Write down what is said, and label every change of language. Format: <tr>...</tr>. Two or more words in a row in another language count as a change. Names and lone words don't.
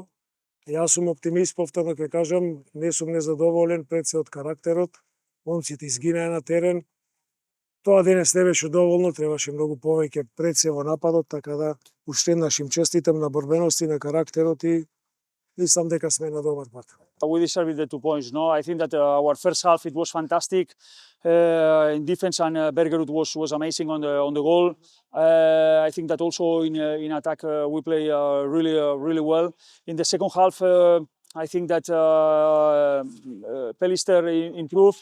<mk>Јас сум оптимист, повторно ќе кажам, не сум незадоволен пред се од карактерот. Момците изгинаа на терен. Тоа денес не беше доволно, требаше многу повеќе пред се во нападот, така да уште еднаш им честитам на борбеност и на карактерот и мислам дека сме на добар пат.</mk> <en>We deserved the 2 points. No, I think that our first half it was fantastic. In defense, and Bergerud was amazing on the goal. I think that also in attack we play really well. In the second half, I think that Pelister improved.</en>